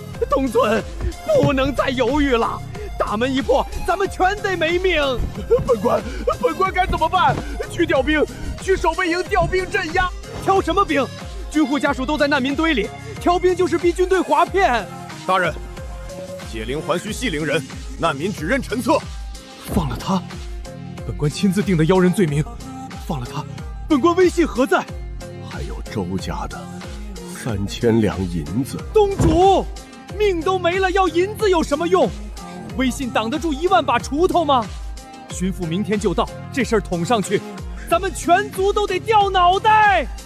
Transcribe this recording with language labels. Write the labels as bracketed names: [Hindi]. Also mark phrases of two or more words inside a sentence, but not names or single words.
[Chinese] 東尊，不能再猶豫了，大門一破，咱們全得沒命。本官該怎麼辦？去調兵，去守備營調兵鎮壓。調什麼兵？軍戶家屬都在難民堆裡，調兵就是逼軍隊劃片。大人，解鈴還須繫鈴人，難民只認陳策。放了他，本官親自定的妖人罪名。放了他，本官威信何在？還有周家的3000兩銀子。東主，命都沒了，要銀子有什麼用？威信擋得住1萬把鋤頭嗎？巡撫明天就到，這事兒捅上去，咱們全族都得掉腦袋！